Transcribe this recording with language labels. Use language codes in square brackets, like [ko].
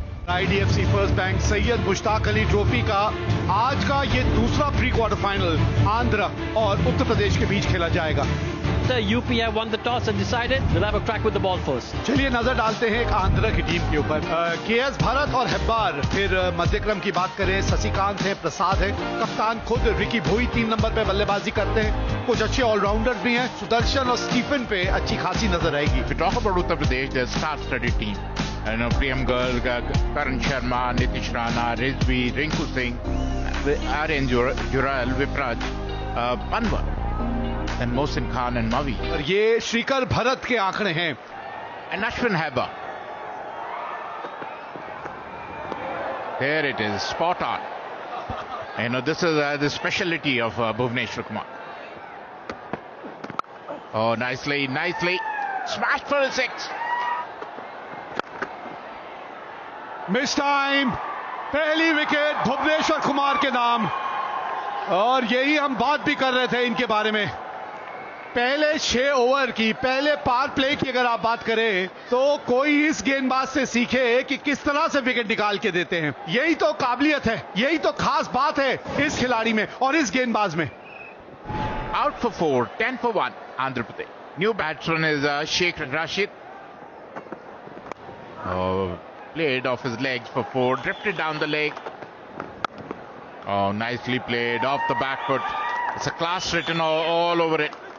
[hi] IDFC first bank Syed Mushtaq Ali trophy का आज का ये दूसरा प्री क्वार्टर फाइनल आंध्र और उत्तर प्रदेश के बीच खेला जाएगा। [en] UP have won the toss and decided they'll have a crack with the ball first. [hi] चलिए नजर डालते हैं एक आंध्र की टीम के ऊपर। केएस भरत और हेब्बार, फिर मध्यक्रम की बात करें शशिकांत है, प्रसाद है, कप्तान खुद रिकी भोई 3 नंबर पे बल्लेबाजी करते हैं। कुछ अच्छे ऑलराउंडर्स भी हैं, सुदर्शन और स्टीफन पे अच्छी खासी नजर आएगी। [en] We talk about Uttar Pradesh, their star-studded team. Priyam Garg, Karan Sharma, Nitish Rana, Rizvi, Rinku Singh, Aryan Jural, Vipraj, Panwar, and Mohsin Khan and Mavi. [hi] और ये श्रीकर भरत के आंकड़े हैं। [en] And Ashwin Heba. There it is, spot on. This is the speciality of Bhuvneshwar Kumar. Oh, nicely, smashed for a 6. [hi] Miss time, पहली wicket Bhuvneshwar Kumar के नाम। और यही हम बात भी कर रहे थे इनके बारे में। पहले 6 ओवर की, पहले पावर प्ले की अगर आप बात करें तो कोई इस गेंदबाज से सीखे कि किस तरह से विकेट निकाल के देते हैं। यही तो काबिलियत है, यही तो खास बात है इस खिलाड़ी में और इस गेंदबाज में। [en] Out for 4, 10 for 1, Andhra Pradesh. New batsman is Sheikh Rashid. Played off his legs for 4, drifted down the leg. Oh, nicely played off the back foot. It's a class written all over it.